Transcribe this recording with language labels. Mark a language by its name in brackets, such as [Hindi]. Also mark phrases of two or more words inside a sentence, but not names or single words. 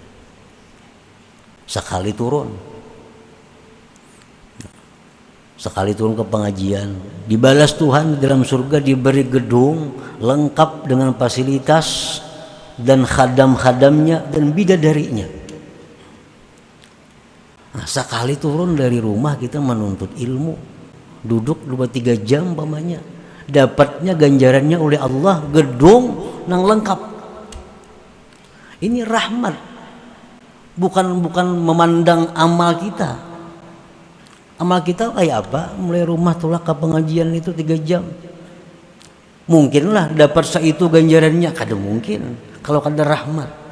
[Indonesian] sekali turun ke pengajian, dibalas Tuhan di dalam surga, diberi gedung lengkap dengan fasilitas dan khadam-khadamnya dan bidadarinya. Nah, sekali turun dari rumah kita menuntut ilmu, duduk 2-3 jam pamannya, dapatnya ganjarannya oleh Allah gedung nang lengkap. Ini rahmat, bukan memandang amal kita. Amal kita kayak apa? [Banjar] Mulai rumah tolak ke pengajian itu 3 jam. Mungkinlah dapat seitu ganjarannya, kada mungkin kalau kada rahmat.